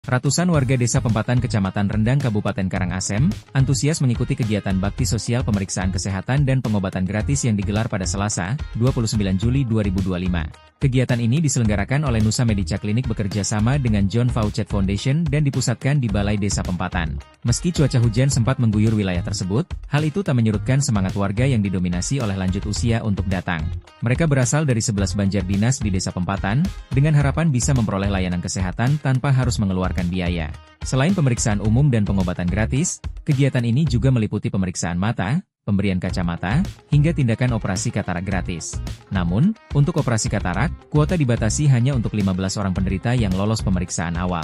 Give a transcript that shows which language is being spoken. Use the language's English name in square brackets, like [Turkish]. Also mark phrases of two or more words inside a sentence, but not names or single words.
[Indonesian] Ratusan warga Desa Pempatan Kecamatan Rendang Kabupaten Karangasem, antusias mengikuti kegiatan bakti sosial pemeriksaan kesehatan dan pengobatan gratis yang digelar pada Selasa, 29 Juli 2025. Kegiatan ini diselenggarakan oleh Nusa Medica Klinik bekerja sama dengan John Faucett Foundation dan dipusatkan di Balai Desa Pempatan. Meski cuaca hujan sempat mengguyur wilayah tersebut, hal itu tak menyurutkan semangat warga yang didominasi oleh lanjut usia untuk datang. Mereka berasal dari 11 banjar dinas di Desa Pempatan, dengan harapan bisa memperoleh layanan kesehatan tanpa harus mengeluarkan biaya. Selain pemeriksaan umum dan pengobatan gratis, kegiatan ini juga meliputi pemeriksaan mata, pemberian kacamata, hingga tindakan operasi katarak gratis. Namun, untuk operasi katarak, kuota dibatasi hanya untuk 15 orang penderita yang lolos pemeriksaan awal.